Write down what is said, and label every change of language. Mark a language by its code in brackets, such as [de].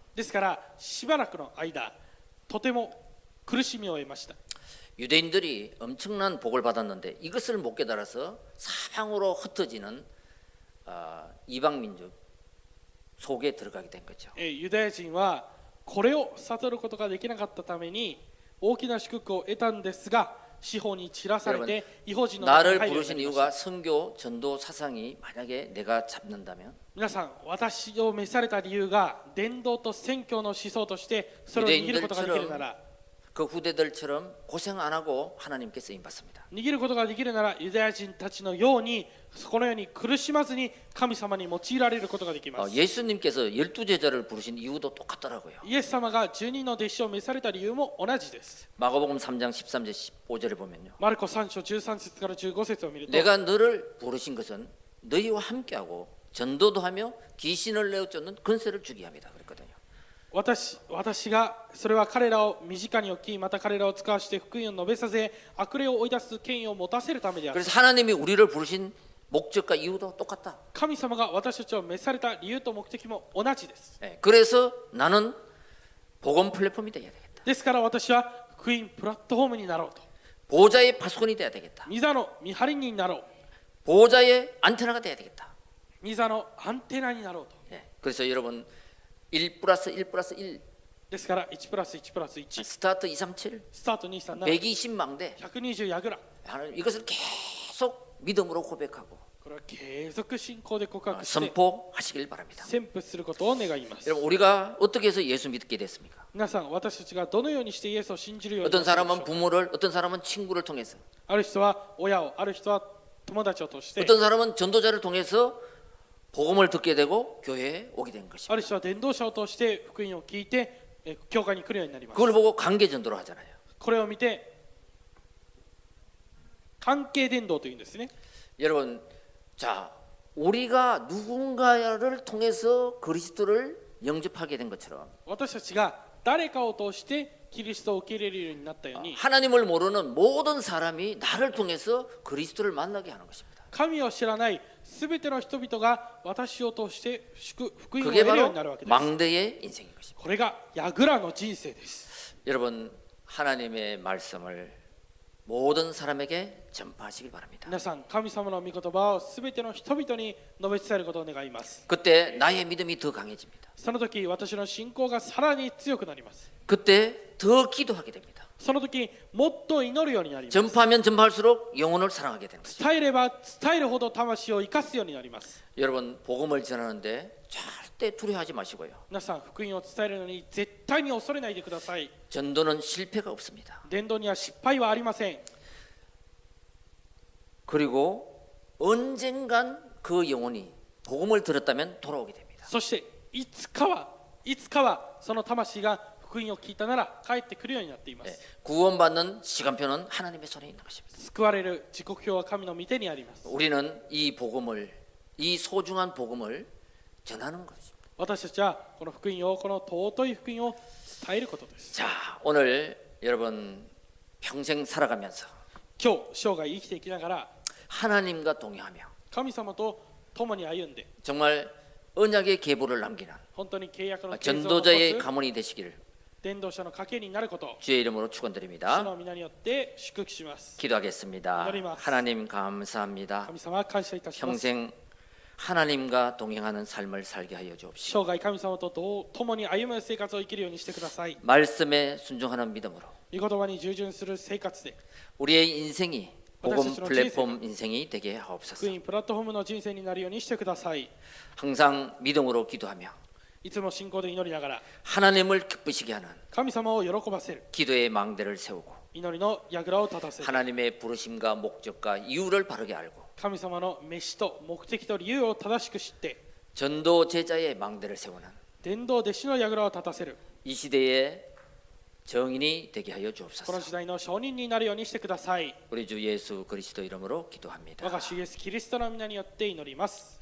[ja] ですからしばらくの間、とても苦しみを得ました。 [ko] 유대인들이 엄청난 복을 받았는데 이것을 못 깨달아서 사방으로 흩어지는 이방 민족 속에 들어가게 된 거죠. [ja] ユダヤ人はこれを悟ることができなかったために大きな祝福を得たんですが、四方に散らされて異邦人の中に [ko] 나를 [ja] 入るように [ko] 부르신 [ja] なりました。 [ko] 이유가 선교 전도 사상이 만약에 내가 잡는다면 [ja] 皆さん、私を召された理由が伝道と宣教の思想としてそれを握ることができるなら、 [ko] 그 후대들처럼 고생 안 하고 하나님께 쓰임 받습니다. [ja] 握ることができるならユダヤ人たちのようにこのように苦しまずに神様に用いられることができます。 [ko] 예수님께서 12제자를 부르신 이유도 똑같더라고요. [ja] イエス様が12の弟子を召された理由も同じです。 [ko] 마가복음 3장 13절 15절에 보면요. [ja] マルコ3章13節から15節を見ると [ko] 내가 너를 부르신 것은 너희와 함께하고 전도도 하며 귀신을 내어 쫓는 권세를 주게 합니다. 그랬거든요. [ja] 私がそれは彼らを身近に置きまた彼らを使わして福音を述べさせ悪霊を追い出す権威を持たせるためである。 [ko] 그래서 하나님이 우리를 부르신 목적과 이유도 똑같다. [ja] 神様が私たちを召された理由と目的も同じです。 [ko] 그래서 나는 복음 플랫폼이 돼야 되겠다. [ja] ですから私は福音プラットフォームになろうと。 [ko] 보호자의 파수꾼이 돼야 되겠다. [ja] 御座の見張り人になろう。 [ko] 보호자의 안테나가 돼야 되겠다. [ja] 御座のアンテナになろうと。 [ko] 그래서 여러분 1+1+1 [ja] ですから1プラス1プラス1 [ko] 스타트 237 [ja] スタート237 [ko] 120망대 [ja] 120ヤグラ [ko] 하나님 이것을 계속 믿음으로 고백하고 [ja] これは継続信仰で告白して [ko] 선포하시길 바랍니다. [ja] 宣布することを願います。 [ko] 여러분 우리가 어떻게 해서 예수 믿게 됐습니까? [ja] 皆さん私たちがどのようにしてイエスを信じるようにな [ko] 어떤 [ja] ったでしょう [ko] 사람은 부모를, 어떤 사람은 친구를 통해서, [ja] ある人は親をある人は友達を通して [ko] 어떤 사람은 전도자를 통해서 복음을 듣게 되고 교회에 오게 된 [ja] あ [ko] 것입니다. [ja] る人は伝道者を通して福音を聞いて教会に来るようになります。 [ko] 그걸 보고 관계 전도를 하잖아요. [ja] これを見て関係伝道というんですね。 [ko] 여러분, 자, 우리가 누군가를 통해서 그리스도를 영접하게 된 것처럼 [ja] 私たちが誰かを通してキリストを受け入れるようになったように [ko] 하나님을 모르는 모든 사람이 나를 통해서 그리스도를 만나게 하는 것입니다. [ja] 神を知らないすべての人々が私を通して福音を得 [ko] 그게 [ja] るよう [ko] 바로 [ja] になるわけです。 [ko] 망대의 인생인 것입니다. [ja] これがヤグラの人生です。 [ko] 여러분, 하나님의 말씀을 모든 사람에게 전파하시길 바랍니다. [ja] 皆さん神様の御言葉をすべての人々に述べ伝えることを願います。 [ko] 그때 나의 믿음이 더 강해집니다. [ja] その時私の信仰がさらに強くなります。 [ko] 그때 더 기도하게 됩니다. [ja] その時もっと祈るようになります。 [ko] 전파하면 전파할수록 영혼을 사랑하게 되는 것입니다. [ja] 伝えれば伝えるほど魂を生かすようになります。 [ko] 여러분, 복음을 전하는데 절대 두려워하지 마시고요. [ja] 皆さん福音を伝えるのに絶対に恐れないでください。 [ko] 전도는 실패가 없습니다. [ja] 伝道には失敗はありません。 [ko] 그리고 언젠간 그 영혼이 복음을 들었다면 돌아오게 됩니다. [ja] そしていつかはその魂が福音を聞いたなら帰ってくるようになっています。 [ko] 구원받는 시간표는 하나님의 손에 있는 것입니다. [ja] 救われる時刻表は神の御手にあります。 [ko] 우리는 이 복음을, 이 소중한 복음을 전하는 것입니다. [ja] 私たちはこの福音をこの尊い福音を伝えることです。 [ko] 자, 오늘 여러분 평생 살아가면서 [ja] 今日生涯生きていきながら [ko] 하나님과 동행하며 [ja] 神様と共に歩んで [ko] 정말 언약의 계보를 남기는 [ja] 本当に契約の継承を残 [ko] 전도자의 [ja] す [ko] 가문이 되시기를 [ja] 伝道者の家系になることを [ko] 주의 이름으로 [ja] 主 [ko] 축원드립니다. [ja] の皆によって祝福します。 [ko] 기도하겠습니다. 기도드립니다. 하나님 감사합니다. [ja] 神様感謝いたします。 [ko] 평생 하나님과 동행하는 삶을 살게 하여 주옵시고 [ja] 生涯神様と共に歩む生活を生きるようにしてください。 [ko] 말씀에 순종하는 믿음으로 [ja] 御言葉に従順する生活で [ko] 우리의 인생이 복음 [ja] 私たちの [ko] 플랫폼 인생이 되게 [ja] 福 [ko] 하옵소서. [ja] 音プラットフォームの人生になるようにしてください。 [ko] 항상 믿음으로 기도하며 [ja] いつも信仰で祈りながら [ko] 하나님을 기쁘시게 하는 [ja] 神様を喜ばせる [ko] 기도의 망대를 세우고 [ja] 祈りの櫓を立たせる [ko] 하나님의 부르심과 목적과 이유를 바르게 알고 [ja] 神様の召しと目的と理由を正しく知って [ko] 전도 제자의 망대를 세우는 [ja] 伝道弟子の櫓を立たせる [ko] 이 시대의 정인이 되게 하여 [ja] この [ko] 주옵소서. [ja] 時代の証人になるようにしてください。 [ko] 우리 주 예수 그리스도 이름으로 기도합니다. [ja] 我が主イエスキリストの皆によって祈ります。